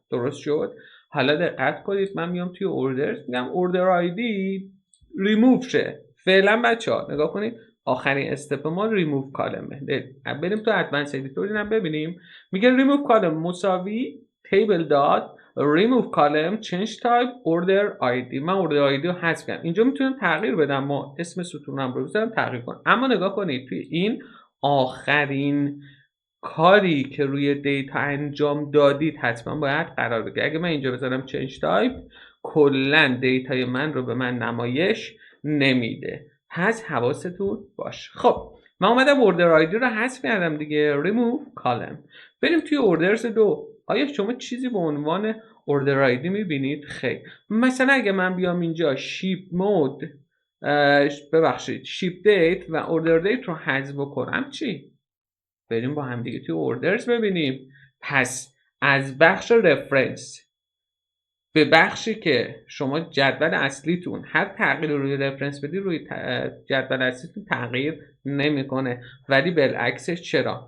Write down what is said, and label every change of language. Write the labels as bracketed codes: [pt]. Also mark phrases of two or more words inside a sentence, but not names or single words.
[fa] درست شد؟ حالا دقت کنید، من میام توی اوردرز میگم [en] order ID remove [fa] شه. فعلا بچه‌ها نگاه کنید، آخرین استپ ما [en] remove column. [fa] بریم تو [en] advanced editor [fa] اینم ببینیم. [en] میگه remove column مساوی table dot remove column change type order ID. [fa] من [en] order ID [fa] رو حذف کردم. اینجا میتونم تغییر بدم، ما اسم ستونم رو بذارم تغییر کنم. اما نگاه کنید توی این آخرین کاری که روی دیتا انجام دادید حتما باید قرار بگیره. اگه من اینجا بذارم [en] change type [fa] کلا دیتای من رو به من نمایش نمیده. پس حواستون باشه. خب من اومدم [en] order ID [fa] رو حذف کردم دیگه، [en] remove column. [fa] بریم توی orders 2. آیا شما چیزی به عنوان [en] order ID [fa] میبینید؟ خیلی. مثلا اگه من بیام اینجا [en] ship mode ship date [fa] و [en] order date [fa] رو حذف کنم چی؟ بریم با هم دیگه توی اوردرز ببینیم. پس از بخش رفرنس به بخشی که شما جدول اصلیتون هر تغییر روی رفرنس بدید روی جدول اصلیتون تغییر نمیکنه، ولی بالعکسش چرا؟